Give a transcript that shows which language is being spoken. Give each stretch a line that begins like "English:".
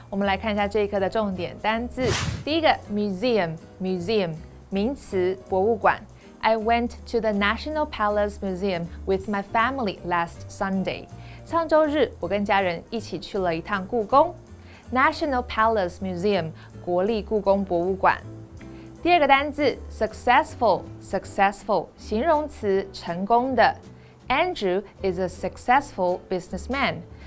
Chinese: 我们来看一下这一课的重点单字。第一个 museum 名词博物馆。
English: I went to the National Palace Museum with my family last Sunday.
Chinese: 上周日我跟家人一起去了一趟故宫。National Palace Museum 国立故宫博物馆。第二个单字 successful 形容词成功的。
English: Andrew is a successful businessman.